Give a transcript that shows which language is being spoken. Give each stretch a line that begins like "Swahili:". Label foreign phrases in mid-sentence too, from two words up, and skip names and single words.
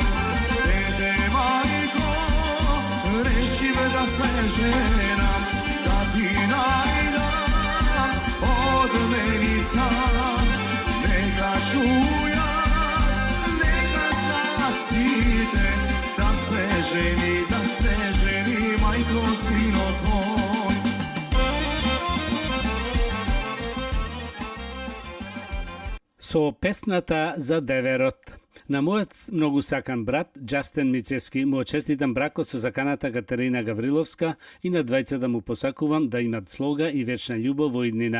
Macedonian: Dede majko, reši da se ženam, da ti najdam od menica, neka čujat, da se ženi, majko sino tvoj. Со песната за деверот. На мојот многу сакан брат, Џастин Мицевски, му честитам бракот со заканата Катерина Гавриловска и на двајцата му посакувам да имат слога и вечна љубов во иднина.